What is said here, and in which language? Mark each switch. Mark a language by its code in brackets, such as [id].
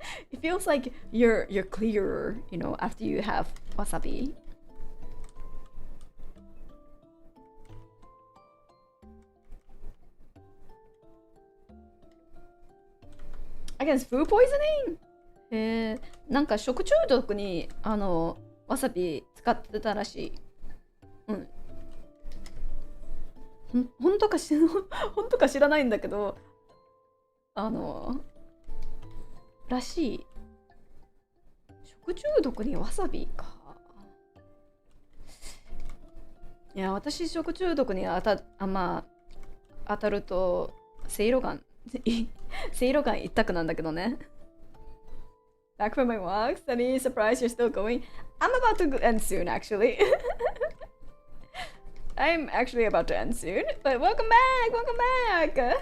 [en] It feels like you're clearer, you know, after you have wasabi. Against food poisoning? [ja] なんか食中毒にわさび使ってたらしい。うん。本当か知らないんだけど、らしい。食中毒にわさびか。いや、私食中毒に当たるとせいろがん一択なんだけどね。 [en] Back from my walks, any surprise you're still going? I'm about to end soon, actually. I'm actually about to end soon, but welcome back!